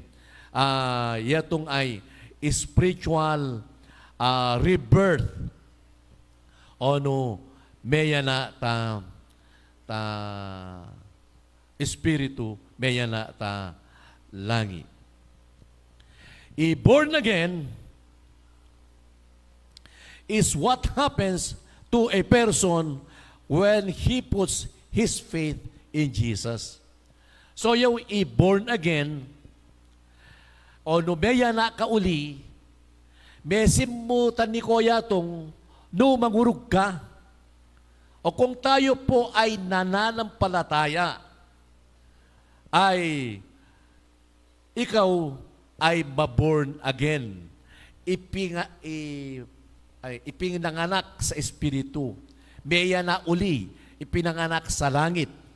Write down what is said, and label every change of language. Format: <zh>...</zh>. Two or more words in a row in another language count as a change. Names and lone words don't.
<pam>Yatong ay</pam> <en>spiritual rebirth.</en> <pam>Ono meya na ta espiritu, meya na ta langi.</pam> <en>Born again is what happens to a person when he puts his faith in Jesus.</en> <tl>So yung</tl> <en>born again,</en> <pam>o numeya na kauli, mesim mo tani ko yatong no mangurug ka.</pam> <tl>O kung tayo po ay nananampalataya, ay ikaw ay maborn again. Ipinanganak sa espiritu.</tl> <pam>Meya na uli,</pam> <tl>ipinanganak sa langit.</tl>